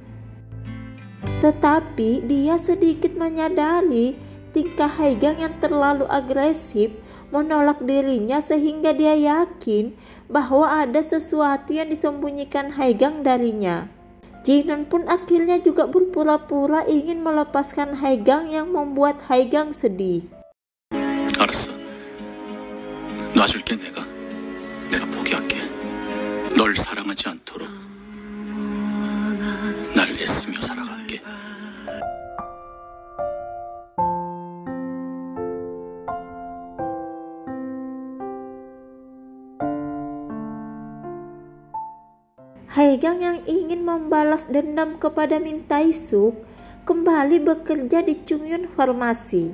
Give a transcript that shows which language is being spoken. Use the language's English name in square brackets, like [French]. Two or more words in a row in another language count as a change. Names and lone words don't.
[Indonesian] Tetapi dia sedikit menyadari tingkah Haegang yang terlalu agresif menolak dirinya sehingga dia yakin bahwa ada sesuatu yang disembunyikan Haegang darinya. Jinon pun akhirnya juga berpura-pura ingin melepaskan Haegang yang membuat Haegang sedih. [Korean] 알았어. 놔줄게 내가 포기할게. 널 사랑하지 않도록 날 애쓰며 살아갈게. [Indonesian] Haegang yang ingin membalas dendam kepada Min Tae-suk kembali bekerja di Chungyun Farmasi.